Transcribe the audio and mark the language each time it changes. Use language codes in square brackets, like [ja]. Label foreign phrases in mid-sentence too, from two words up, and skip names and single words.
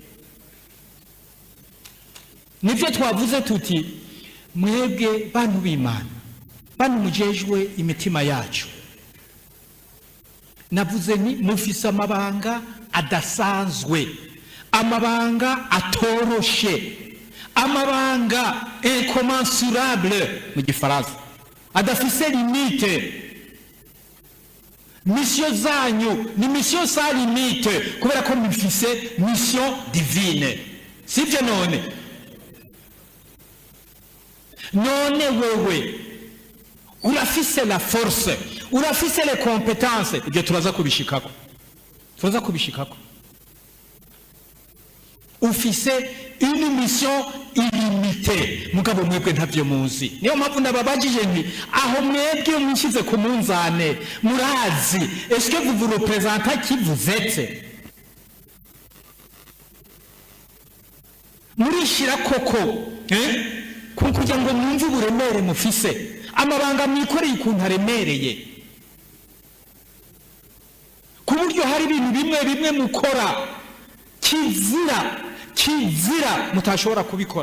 [rn] Nivyo twavuze tuti, mwebwe bantu b'Imana, bantu mujejwe imitima yacu, navuze ni mufise amabanga adasanzwe, amabanga atoroshe, amabanga incommensurable mu gifaransa, adafise limite. Mission zanyu ni [fr] mission sans limite, [rn] kubera ko mufise [fr] mission divine. [rn] Sivyo none wewe urafise [fr] la force, [rn] urafise [fr] les compétences, [rn] ibyo turaza kubishikako. Ufise [fr] une mission illimitée, [rn] mugabo mwebwe ntavyo muzi. Niyo mpamvu nababajije nti, aho mwebwe mushize ku munzane, murazi [fr] est-ce que vous vous représentez qui vous êtes? [rn] Murishira koko kugira ngo mwumve uburemere mufise, amabanga mwikoreye ukuntu aremereye, ku buryo hari ibintu bimwe mukora kizira mutashobora kubikora.